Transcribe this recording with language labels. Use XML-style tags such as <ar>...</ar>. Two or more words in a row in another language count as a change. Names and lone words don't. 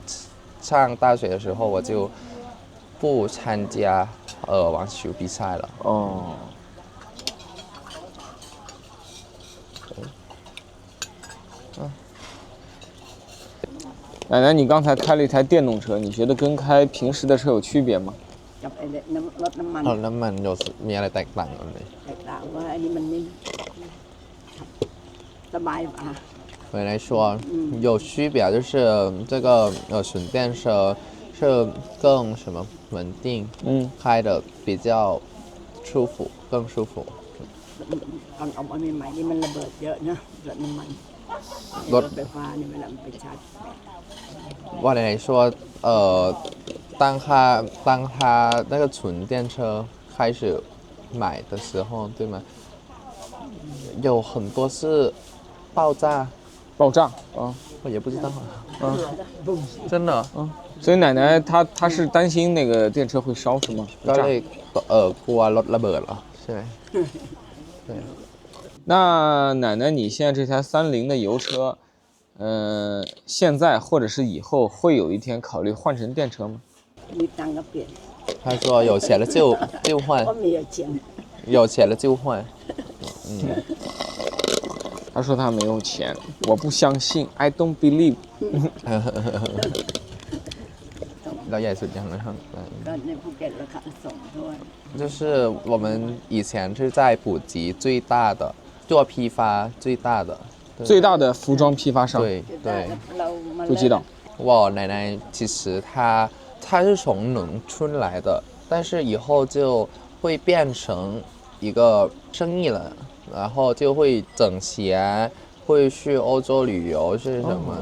<zh>上大学的时候，我就不参加网球比赛了。奶奶，你刚才开了一台电动车，你觉得跟开平时的车有区别吗？</zh> <th>น้ำมันมีอะไรแตกต่างกันไหม แตกต่างว่าอันนี้มันไม่สบายกว่า</th> <zh>回来说有区别，就是这个纯电车是更什么稳定，开的比较舒服，更舒服。</zh> <th>ตอนออกมาใหม่ๆนี่มันระเบิดเยอะนะรถน้ำมันรถไฟฟ้าเนี่ยเวลามันไปชาร์จ</th> <zh>我来说，当他那个纯电车开始买的时候，对吗？有很多是爆炸，我也不知道，真的，所以奶奶她是担心那个电车会烧是吗？</zh> <th>ก็เลยกลัวรถระเบิดเหรอใช่ไหม对。</th> <zh>那奶奶，你现在这台30的油车，现在或者是以后会有一天考虑换成电车吗？他说有钱了就换，有钱了就换。他说他没有钱，我不相信 ，</zh> <en>I don't believe</en> <th>เราใหญ่สุดยังนะครับ ก็ในภูเก็ตราคาส่งด้วย</th> <zh>就是我们以前是在普吉最大的做批发最大的最大的服装批发商。对对，普吉岛。我奶奶其实她是从农村来的，但是以后就会变成一个生意了，然后就会整鞋，会去欧洲旅游是什么？</zh>